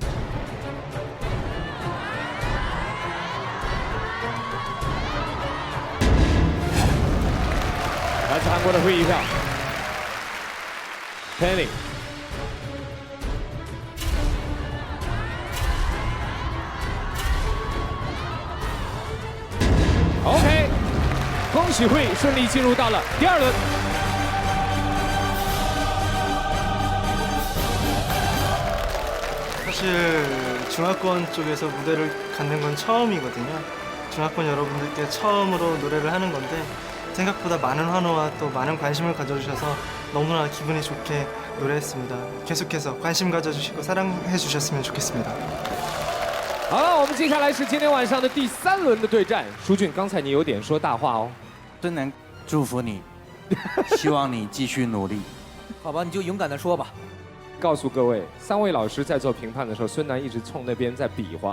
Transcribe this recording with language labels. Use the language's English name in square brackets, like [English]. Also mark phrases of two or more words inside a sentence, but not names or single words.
[Chinese] 来自韩国的慧一票 ，Penny。OK， 恭喜慧顺利进入到了第2轮。 [Korean] 사실 중화권 쪽에서 무대를 갖는 건 처음이거든요. 중화권 여러분들께 처음으로 노래를 하는 건데 생각보다 많은 환호와 또 많은 관심을 가져주셔서 너무나 기분이 좋게 노래했습니다. 계속해서 관심 가져주시고 사랑해 주셨으면 좋겠습니다. [Chinese] 好了，我们接下来是今天晚上的第3轮的对战。舒俊，刚才你有点说大话哦。孙楠，祝福你，希望你继续努力。好吧，你就勇敢的说吧。告诉各位，3位老师在做评判的时候，孙楠一直冲那边在比划。